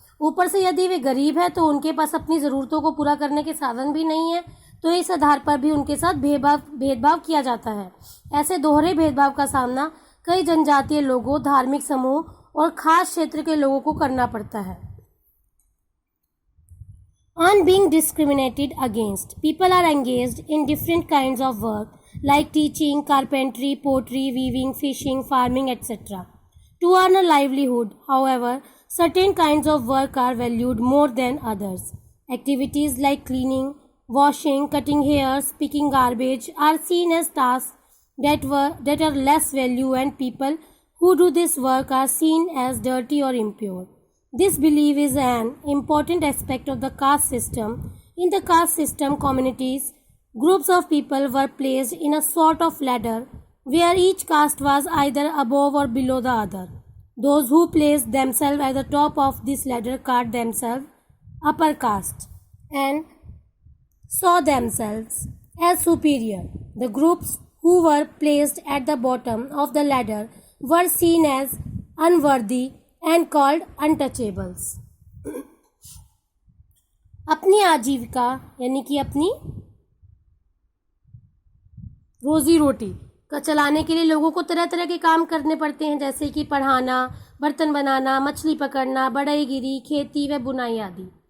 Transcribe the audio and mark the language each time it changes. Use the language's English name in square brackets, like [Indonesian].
[Hindi] ऊपर से यदि वे गरीब हैं तो उनके पास अपनी ज़रूरतों को पूरा करने के साधन भी नहीं है, तो इस आधार पर भी उनके साथ भेदभाव किया जाता है। ऐसे दोहरे भेदभाव का सामना कई जनजातीय लोगों, धार्मिक समूह और खास क्षेत्र के लोगों को करना पड़ता है। [English] On being discriminated against, people are engaged in different kinds of work like teaching, carpentry, pottery, weaving, fishing, farming, etc. To earn a livelihood, however, certain kinds of work are valued more than others. Activities like cleaning, washing, cutting hairs, picking garbage are seen as tasks that are less value, and people who do this work are seen as dirty or impure. This belief is an important aspect of the caste system. In the caste system communities, groups of people were placed in a sort of ladder where each caste was either above or below the other. Those who placed themselves at the top of this ladder called themselves upper caste and saw themselves as superior. The groups who were placed at the bottom of the ladder were seen as unworthy and called untouchables. [Hindi] अपनी आजीविका यानी कि अपनी रोजी रोटी का चलाने के लिए लोगों को तरह तरह के काम करने पड़ते हैं, जैसे कि पढ़ाना, बर्तन बनाना, मछली पकड़ना, बढ़ईगिरी, खेती व बुनाई आदि।